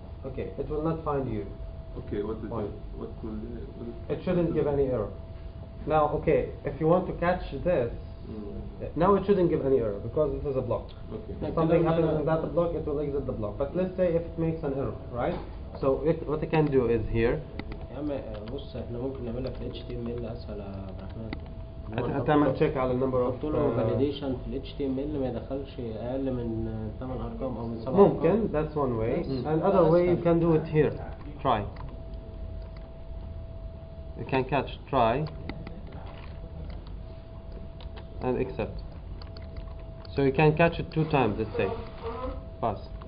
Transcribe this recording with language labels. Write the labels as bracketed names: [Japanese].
[English] Okay, it will not find you. Okay, what did Fine. what will It shouldn't give any error. Now, okay, if you want to catch this, now it shouldn't give any error because it is a block. Okay. If something happens in that block, it will exit the block. But let's say if it makes an error, right? So what I can do is here. [Arabic] يا عم بص احنا ممكن نعملها في HTML اسهل يا عبد الرحمن. هتعمل تشيك على النمبر اوف قلت له فاليديشن في HTML ما يدخلش اقل من 8 ارقام او من 7 ممكن, ارقام. [English] that's one way. Yes. And other way you can do it here. Try. You can catch try and accept. So you can catch it 2 times, let's say. Pass.